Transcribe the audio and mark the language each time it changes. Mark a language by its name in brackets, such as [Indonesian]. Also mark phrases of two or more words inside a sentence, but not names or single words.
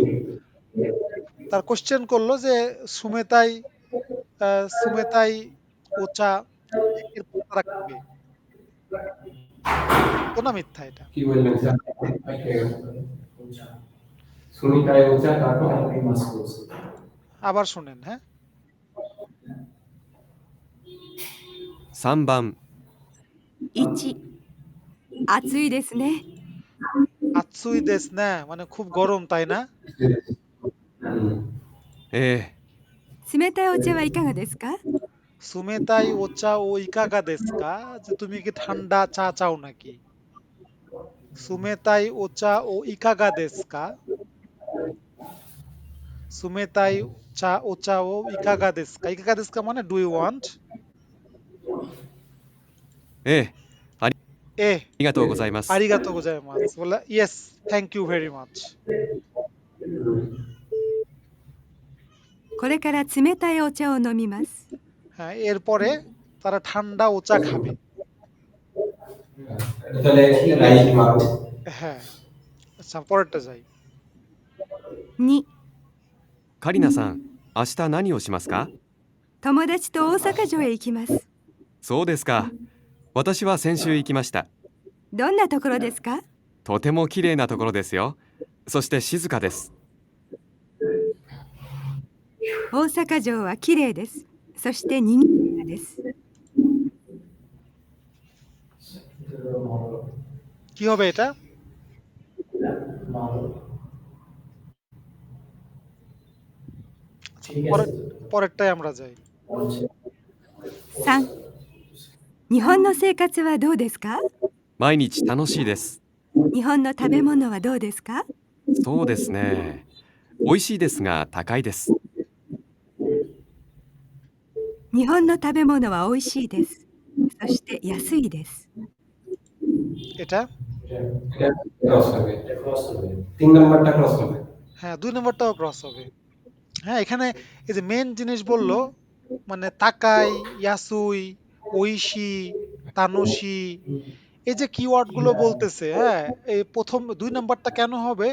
[Bangla] তার কোয়েশ্চেন করলো যে [Japanese] 冷たい 冷たい お茶 [Bangla] এর পর তারা খাবে। সত্য না মিথ্যা এটা? কি বললেন স্যার? [Japanese] 冷たい お茶 [Bangla] তারপর আবার শুনেন, হ্যাঁ? [Japanese] 3 番、 1、暑いですね。暑い です ね [Bangla] মানে খুব গরম, তাই না? [Japanese] え冷たいお茶はいかがですか？冷たい お茶 を いかが ですか, [Bangla] যে তুমি কি ঠান্ডা চা চাও নাকি? [Japanese] 冷たいお茶をいかがですか、冷たいお茶をいかがですか. いかが ですか [Bangla] মানে [English] do you want? [Japanese] え、ええ、あ এ りがとうございます。ありがとう ございます. [Bangla] বলে [English] yes, thank you very much. [Japanese] これから冷たいお茶を飲みます。 [Bangla] হ্যাঁ, এরপরে তারা ঠান্ডা ওচা খাবে। তাহলে রাইট মারো। হ্যাঁ, আচ্ছা পরেরটা যাই। [Japanese] 2、カリナさん、明日何をしますか？友達と大阪城へ行きます。そうですか。私は先週行きました。どんなところですか？とても綺麗なところですよ。そして静かです。大阪城は綺麗です。そして賑やかです。 [Bangla] কি হবে এটা? পরেরটাই আমরা যাই। [Japanese] 3、日本の生活はどうですか？毎日楽しいです。日本の食べ物はどうですか？そうですね。美味しいですが高いです。日本の食べ物は美味しいです。そして安いです。 [Bangla] এটা? ক্রস হবে। 3 নাম্বারটা ক্রস হবে। হ্যাঁ, 2 নম্বরটাও ক্রস হবে। হ্যাঁ, এখানে এই যে মেন জিনিস বললো, মানে [Japanese] 高い、安い、美味しい、楽しい, [Bangla] এই যে কিওয়ার্ড গুলো বলতেছে, হ্যাঁ, এই প্রথম 2 নাম্বারটা কেন হবে?